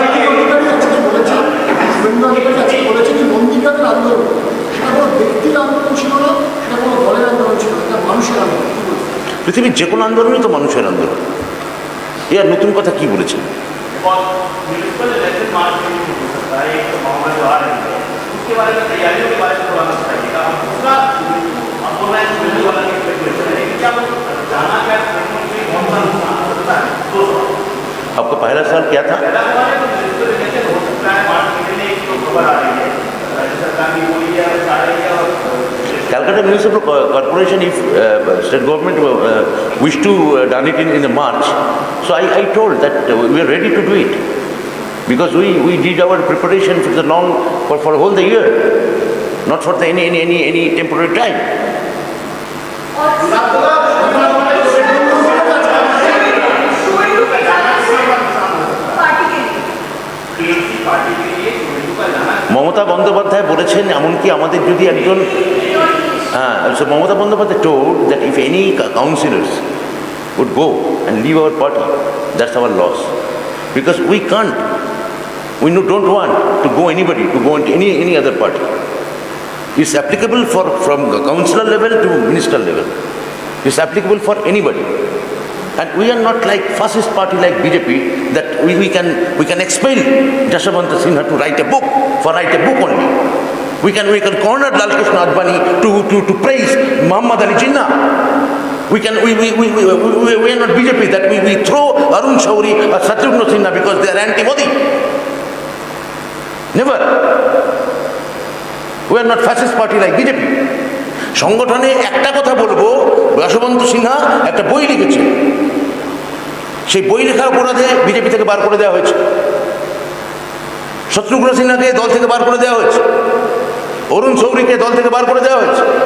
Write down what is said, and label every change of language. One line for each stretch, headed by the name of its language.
Bangla: বলেছে যে নন্দীগ্রামের আন্দোলন সেটা কোনো ব্যক্তির আন্দোলন ছিল না, সেটা কোনো দলের আন্দোলন ছিল না, এটা মানুষের আন্দোলন। কি বলছেন? পৃথিবীর যে কোনো আন্দোলনই তো মানুষের আন্দোলন। এ আর নতুন কথা কি বলেছেন?
Hindi: म्यूनिसिपल इलेक्शन मार्च में भी हो सकता है, एक तो मामला जो आ रही है उसके बारे में, तैयारियों के बारे में थोड़ा बताइएगा। हम दूसरा ऑर्गेनाइज करने वाला की प्रिपरेशन है, क्या जाना क्या कौन सा नुकसान हो सकता है? दो सवाल। आपका पहला सवाल क्या था? पहला सवाल है म्यूनिसिपल इलेक्शन हो सकता है मार्च महीने में, एक तो खबर आ रही है राज्य सरकार की बोली है आ रही है। और
English: Calcutta Municipal Corporation, if state government wish to done it in the March, so I told that we are ready to do it because we did our preparation for the long for whole the year, not for the any temporary time.
Hindi: और शुभेंदु के जाने से party के लिए TMC party के लिए शुभेंदु का जाना
Bangla: মমতা বন্দ্যোপাধ্যায় বলেছেন, এমনকি আমাদের যদি একজন
English: so Mamata Bandyopadhyay told that if any councillors would go and leave our party, that's our loss. Because we can't, don't want to go anybody, to go into any other party. It's applicable from the councillor level to minister level. It's applicable for anybody. And we are not like fascist party like BJP that we can expel Yashwant Sinha to write a book only. We can corner Lal Krishna Advani to praise Muhammad Ali Jinnah. We are not BJP that we throw Arun Shauri or Shatrugna Sinha because they are anti-Modi. Never. We are not fascist party like BJP.
Bangla: সংগঠনে একটা কথা বলবো, যশবন্ত সিনহা একটা বই লিখেছে, সেই বই লেখার অপরাধে বিজেপি থেকে বার করে দেওয়া হয়েছে। শত্রুঘ্ন সিনহাকে দল থেকে বার করে দেওয়া হয়েছে, অরুণ শৌরীকে দল থেকে বার করে দেওয়া হয়েছে।